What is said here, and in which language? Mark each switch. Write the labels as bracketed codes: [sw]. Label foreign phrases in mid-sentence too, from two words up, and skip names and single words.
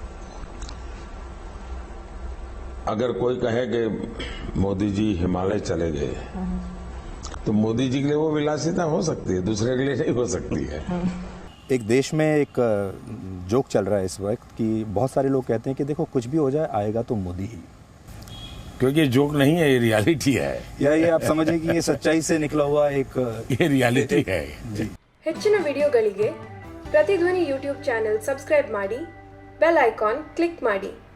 [hi] अगर कोई कहे कि मोदी जी हिमालय चले गए, तो मोदी जी के लिए वो विलासिता हो सकती है, दूसरे के लिए नहीं हो सकती है। एक देश में एक जोक चल रहा है इस वक्त कि बहुत सारे लोग कहते हैं कि देखो कुछ भी हो जाए आएगा तो मोदी ही। क्योंकि ये जोक नहीं है, ये रियलिटी है। या ये आप समझिए कि ये सच्चाई से निकला हुआ एक ये रियलिटी है जी। [kn] ಹೆಚ್ಚಿನ ವಿಡಿಯೋಗಳಿಗೆ ಪ್ರತಿಧ್ವನಿ [en] YouTube channel subscribe [kn] ಮಾಡಿ, [en] bell icon click [kn] ಮಾಡಿ.